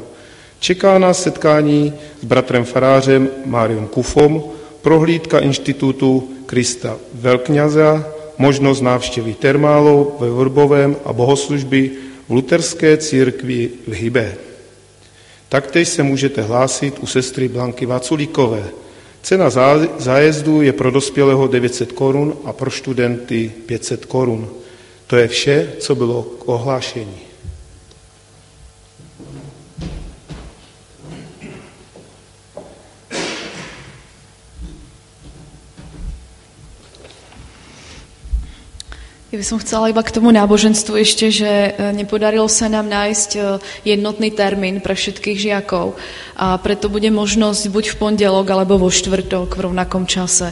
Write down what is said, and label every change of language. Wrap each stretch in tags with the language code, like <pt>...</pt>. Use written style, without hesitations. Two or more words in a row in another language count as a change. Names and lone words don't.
<cs>Čeká nás setkání s bratrem farářem Máriom Kufom, prohlídka institutu Krista Velkňaza, možnost návštěvy termálov ve Vrbovém a bohoslužby v luterské církvi v Hybe. Taktéž se můžete hlásit u sestry Blanky Vaculíkové. Cena zájezdu je pro dospělého 900 korun a pro studenty 500 korun. To je vše, co bylo k ohlášení.</cs> <sk>Ja by som chcela iba k tomu náboženstvu ešte, že nepodarilo sa nám nájsť jednotný termín pre všetkých žiakov a preto bude možnosť buď v pondelok alebo vo štvrtok v rovnakom čase.</sk>